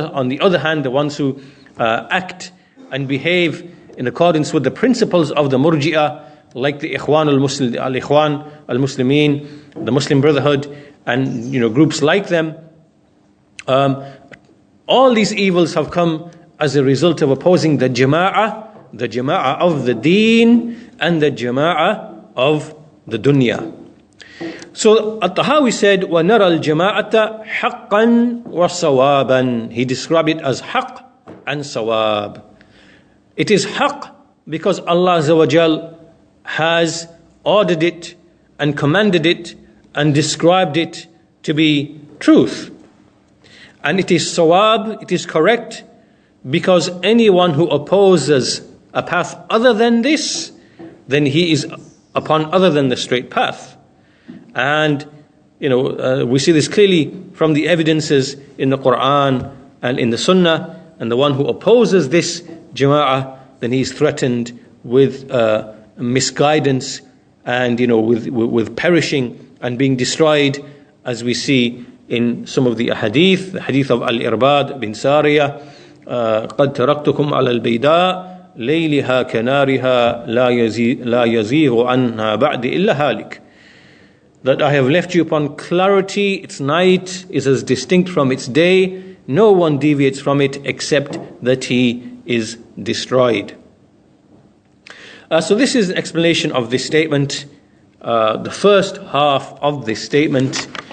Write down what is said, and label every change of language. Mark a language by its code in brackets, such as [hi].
[en] the other hand, the ones who act and behave in accordance with the principles of the Murji'ah, like the Ikhwan al-Muslimin, the Muslim Brotherhood, and groups like them. All these evils have come as a result of opposing the Jama'ah of the deen and the Jama'ah of the dunya. So At-Tahawi said, [ar] وَنَرَى الْجَمَاعَةَ حَقًّا وَصَوَابًا. [en] He described it as haqq and sawab. It is haqq because Allah Azza wa Jal has ordered it and commanded it and described it to be truth. And it is sawab, it is correct, because anyone who opposes a path other than this, then he is upon other than the straight path. And we see this clearly from the evidences in the Quran and in the Sunnah. And the one who opposes this jama'ah, then he is threatened with misguidance and with perishing and being destroyed, as we see in some of the hadith. The hadith of Al-Irbad bin Sariyah, [ar] قد تركتكم على البيداء ليلها كنارها لا يزيغ عنها بعد إلا هالك. [en] That I have left you upon clarity, its night is as distinct from its day, no one deviates from it except that he is destroyed. So this is an explanation of this statement, the first half of this statement.